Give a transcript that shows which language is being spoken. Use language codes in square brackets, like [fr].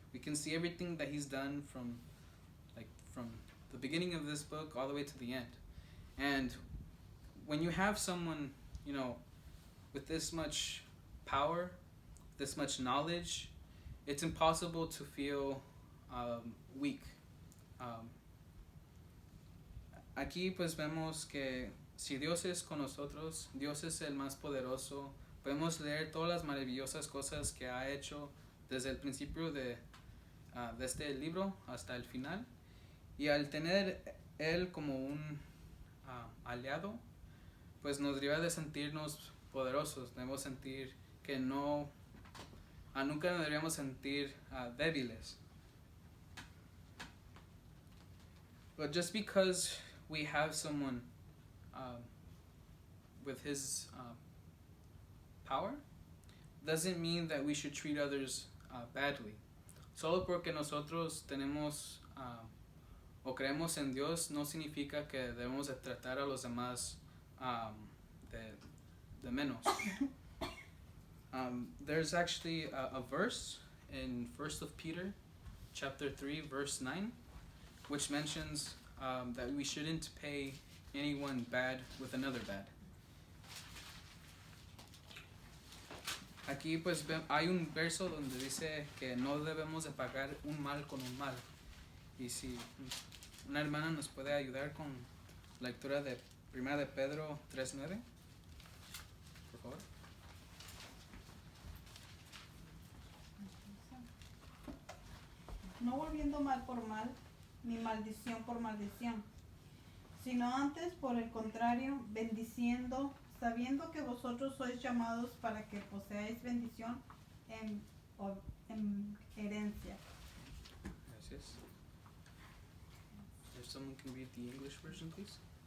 [en] We can see everything that He's done from the beginning of this book all the way to the end. And when you have someone, with this much power, this much knowledge, it's impossible to feel weak. [es] Aquí pues vemos que si Dios es con nosotros, Dios es el más poderoso. Podemos leer todas las maravillosas cosas que ha hecho desde el principio de este libro hasta el final. Y al tener Él como un aliado, pues nos debe de sentirnos poderosos. Debemos sentir que nunca nos deberíamos sentir débiles. [en] But just because we have someone with His power doesn't mean that we should treat others badly. [es] Solo porque nosotros tenemos o creemos en Dios no significa que debemos de tratar a los demás de menos. [en] There's actually a verse in 1 Peter chapter 3 verse 9 which mentions that we shouldn't pay anyone bad with another bad. [es] Aquí pues hay un verso donde dice que no debemos de pagar un mal con un mal. Y si una hermana nos puede ayudar con la lectura de 1 de Pedro 3:9, por favor. No volviendo mal por mal, ni maldición por maldición, sino antes por el contrario, bendiciendo, sabiendo que vosotros sois llamados para que poseáis bendición en herencia. Gracias. [en] If someone can read the English version, please.